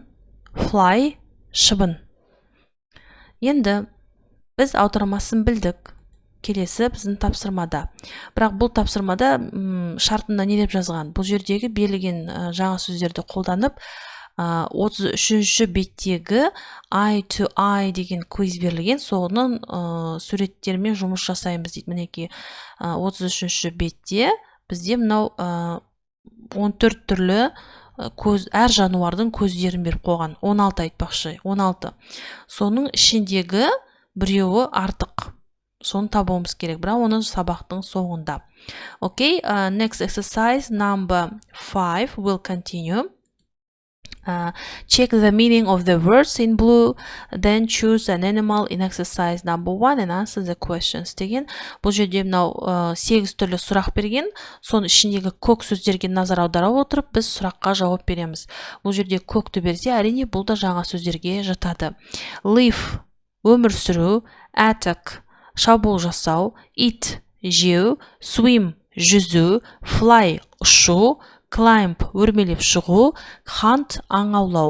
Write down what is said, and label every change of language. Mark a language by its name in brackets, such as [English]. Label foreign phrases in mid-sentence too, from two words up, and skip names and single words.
[Kazakh] Fly. Шыбын. Енді біз аудармасын білдік. Келесі біздің тапсырмада. Бірақ бұл тапсырмада шартында не деп жазған? Бұл жердегі берілген жаңа сөздерді қолданып, 33-ші беттегі [English] eye to eye [Kazakh] деген квиз берілген, соның суреттермен жұмыс жасаймыз дейді. Мінекей 33-ші бетте бізде мынау 14 түрлі әр жануардың көздерін беріп қойған. 16 айтпақшы, 16. Соның ішіндегі біреуі артық. Соны табуымыз керек, бірақ оны сабақтың соңында. [English] Okay, next exercise number 5 will continue. Check the meaning of the words in blue, then choose an animal in exercise number 1 and answer the questions деген. [Kazakh] Бұл жерде мынау 8 түрлі сұрақ берген, соның ішіндегі көк сөздерге назар аудара отырып, біз сұраққа жауап береміз. Бұл жерде көкті берсе, әрине бұл да жаңа сөздерге жатады. Live, өмір сүру, attack, шабуыл жасау, eat, жеу, swim, жүзу, fly, ұшу, climb, өрмелеп шығу, hunt, аң аулау.